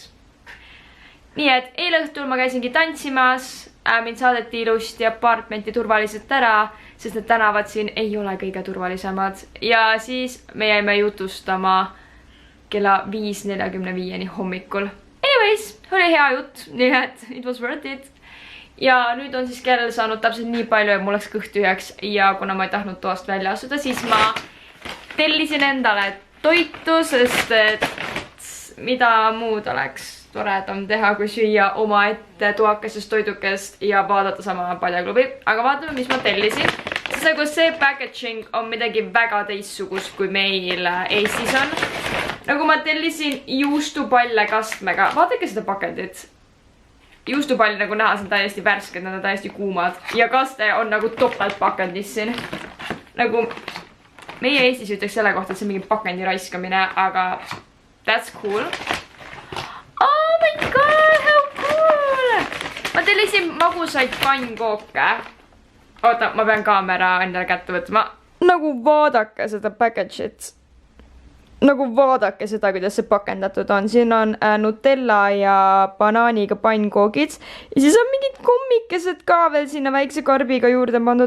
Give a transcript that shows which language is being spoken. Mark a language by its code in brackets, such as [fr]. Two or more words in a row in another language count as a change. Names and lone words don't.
[et] Nii et eile õhtul ma käisingi tantsimas, mind saadeti ilusti apartmenti turvaliselt ära, sest need tänavad siin ei ole kõige turvalisemad. Ja siis me jäime jutustama kella 5:45 hommikul. Anyways, oli hea jutt, nii et [en] it was worth it. [et] Ja nüüd on siis kell saanud täpselt nii palju, et mul läks kõht tühjaks ja kuna ma ei tahtnud toast välja astuda, siis ma tellisin endale toitu, sest et mida muud oleks toredam teha, kui süüa omaette toakesest toidukest ja vaadata sama padjaklubi. Aga vaatame, mis ma tellisin. Sest nagu see packaging on midagi väga teistsugust, kui meil Eestis on. Nagu ma tellisin juustupalle kastmega. Vaadake seda pakendit. Juustupalli nagu näha, see on täiesti värsked, nad on täiesti kuumad. Ja kaste on nagu topelt pakendis siin. Nagu meie Eestis ütleks selle kohta, et see on mingi pakendi raiskamine, aga [en] that's cool. Oh my god, how cool! [et] Ma tellisin magusaid pannkooke. Oota, ma pean kaamera endale kätte võtma. Nagu vaadake seda package'it. Nagu vaadake seda, kuidas see pakendatud on. Siin on Nutella ja banaaniga pannkoogid. Ja siis on mingid kommikesed ka veel sinna väikse karbiga juurde pandud.